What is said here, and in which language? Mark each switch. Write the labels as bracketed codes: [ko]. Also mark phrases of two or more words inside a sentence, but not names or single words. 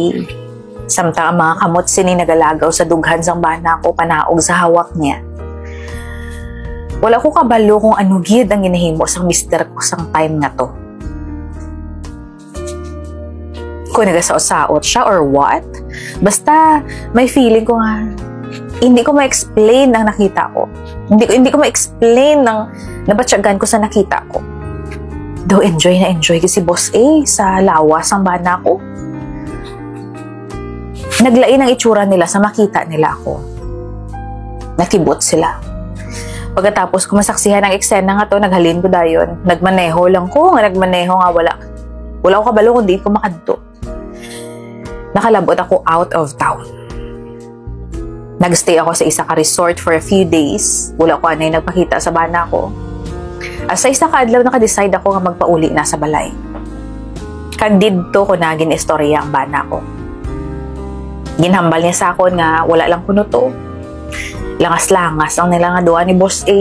[hil] Samtang ang mga kamot sini nagalagaw sa dughan sang bana ko panaog sa hawak niya. Wala ko kabalo kung ano gid ang ginahimo sang mister ko sang time nga to. Kung nagasaot-saot siya [en] or what? [hil] Basta may feeling ko nga hindi ko ma-explain ang nakita ko. Hindi ko ma-explain ang nabatsyagan ko sa nakita ko. Though enjoy si Boss A sa lawas ang bana ko. Naglain ang itsura nila sa makita nila ako. Nakibot sila. [tl] Pagkatapos ko masaksihan [hil] ang eksena nga to, naghalin ko dayon. Nagmaneho lang ko, nagmaneho nga wala ko kabalo kundi ko makadto. Nakalabot ako [en] out of town. [hil] Nagstay ako sa isa ka resort [en] for a few days. [hil] Wala ko anay nagpakita sa bana ko. As sa isa ka adlaw naka-decide ako nga magpauli na sa balay. Kag didto ko na gin-istorya ang bana ko. Ginhambal niya sa akon nga wala lang kuno to. Langas-langas ang nila nga duwa ni Boss A.